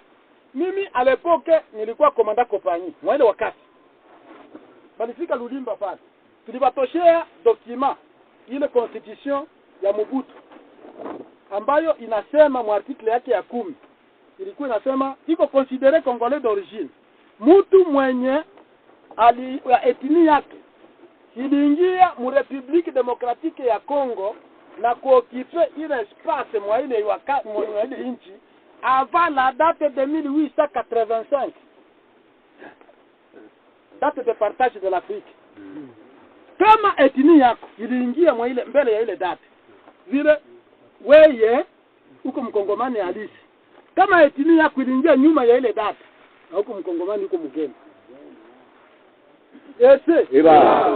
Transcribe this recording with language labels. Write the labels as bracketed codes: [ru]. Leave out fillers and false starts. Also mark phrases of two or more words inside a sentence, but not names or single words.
[sw] Mimi alepoke nilikuwa komanda kompani mwele wakati balifika Lulimba pale, tulibatoshea document ile constitution ya Mobutu ambayo inasema mu article yake ya 10 ilikuwa inasema iko [fr] considéré congolais d'origine [sw] mtu mwenye etni yake iliingia mu Republique Democratique ya Congo na kuokipe ile espace mwa ile wakati mwa ile nchi [fr] avant la date de 1885, date de partage de l'Afrique. [sw] Kama etni yako iliingia mwa ile mbele ya ile date, vile weye uko mkongomani halisi. Kama etni yako iliingia nyuma ya ile date, na uko mkongomani uko mgeni. Eba.